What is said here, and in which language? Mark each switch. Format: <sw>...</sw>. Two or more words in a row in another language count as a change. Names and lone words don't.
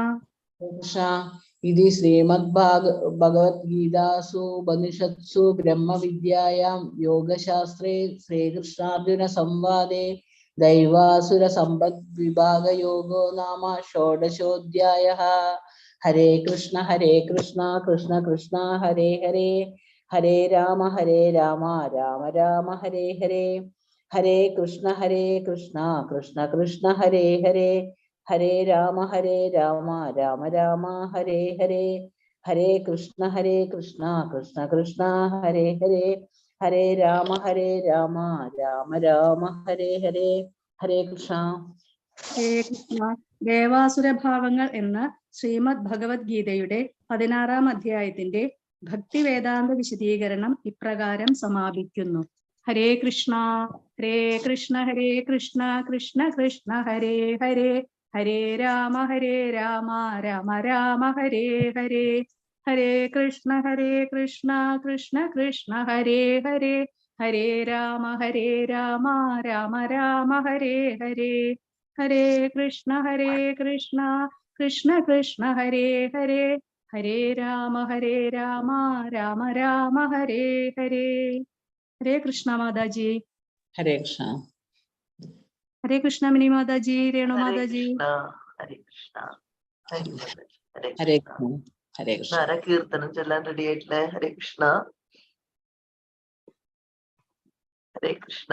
<sa>ഇത് ശ്രീമദ് ഭഗവത്ഗീതാസു ഉപനിഷത്സു ബ്രഹ്മവിദ്യായാം യോഗശാസ്ത്രേ ശ്രീകൃഷ്ണാർജുന സംവാദേ ദൈവാസുര സമ്പദ് വിഭാഗ യോഗോ നാമ ഷോഡശോധ്യായഃ. ഹരേ കൃഷ്ണ കൃഷ്ണ കൃഷ്ണ ഹരേ ഹരേ ഹരേ രാമ രാമ രാമ ഹരേ ഹരേ. ഹരേ കൃഷ്ണ കൃഷ്ണ കൃഷ്ണ ഹരേ ഹരേ ഹരേ രാമ രാമ രാമ ഹരേ ഹരേ. ഹരേ കൃഷ്ണ കൃഷ്ണ കൃഷ്ണ ഹരേ ഹരേ ഹരേ രാമ രാമ രാമ ഹരേ ഹരേ. ഹരേ കൃഷ്ണ. ഹരേ കൃഷ്ണ.</sa> <ml>ദേവാസുരഭാവങ്ങൾ എന്ന ശ്രീമദ് ഭഗവത്ഗീതയുടെ 16-ാം അധ്യായത്തിന്റെ ഭക്തിവേദാന്ത വിശദീകരണം ഇപ്രകാരം സമാപിക്കുന്നു.</ml> <sa>ഹരേ കൃഷ്ണ കൃഷ്ണ കൃഷ്ണ കൃഷ്ണ ഹരേ ഹരേ ഹരേ രാമ രാമ രാമ ഹരേ ഹരേ. ഹരേ കൃഷ്ണ കൃഷ്ണ കൃഷ്ണ ഹരേ ഹരേ ഹരേ രാമ രാമ രാമ ഹരേ ഹരേ. ഹരേ കൃഷ്ണ കൃഷ്ണ ഹരേ ഹരേ ഹരേ രാമ രാമ ഹരേ ഹരേ. ഹരേ കൃഷ്ണ മാതാജി. ഹരേ കൃഷ്ണ. ഹരേ കൃഷ്ണ മിനി മാതാജി, രേണു മാതാജി. ഹരേ കൃഷ്ണ. ഹരേ കൃഷ്ണ. ഹരേ കൃഷ്ണ.</sa> <ml>കീർത്തനം ചൊല്ലാൻ റെഡി ആയിട്ടില്ലേ?</ml> <sa>ഹരേ കൃഷ്ണ. ഹരേ കൃഷ്ണ.</sa>